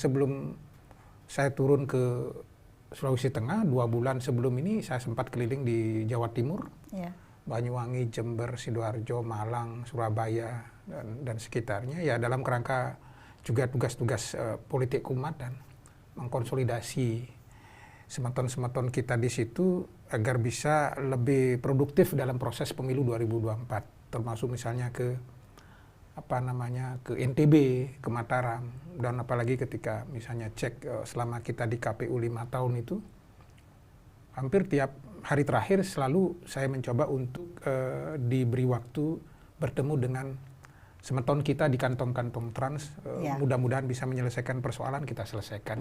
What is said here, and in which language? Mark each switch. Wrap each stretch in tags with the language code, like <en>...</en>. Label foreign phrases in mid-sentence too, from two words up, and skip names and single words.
<id>Sebelum saya turun ke Sulawesi Tengah, 2 bulan sebelum ini saya sempat keliling di Jawa Timur, Banyuwangi, Jember, Sidoarjo, Malang, Surabaya, dan sekitarnya, ya dalam kerangka juga tugas-tugas politik keumatan, mengkonsolidasi semeton-semeton kita di situ agar bisa lebih produktif dalam proses pemilu 2024, termasuk misalnya ke NTB, ke Mataram, dan apalagi ketika misalnya cek selama kita di KPU 5 tahun itu, hampir tiap hari terakhir selalu saya mencoba untuk diberi waktu bertemu dengan semeton kita di kantong-kantong trans, mudah-mudahan bisa menyelesaikan persoalan, kita selesaikan.</id>